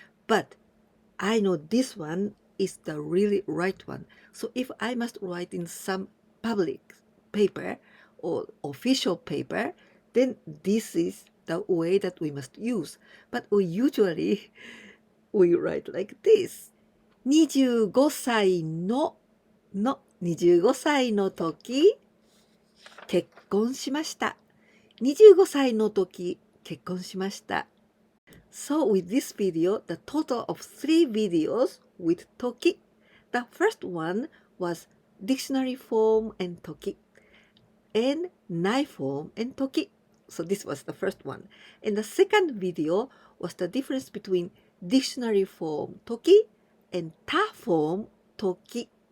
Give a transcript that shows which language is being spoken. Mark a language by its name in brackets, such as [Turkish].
[English] But I know this one is the really right one. So if I must write in some public paper or official paper, then this is the way that we must use. But we usually write like this. [Japanese] 25歳の25歳の時、結婚しました。 25歳の時、結婚しました。 [English] So with this video, the total of 3 videos with toki. The first one was dictionary form and toki, and nai form and toki. So this was the first one. And the second video was the difference between dictionary form toki and ta form toki.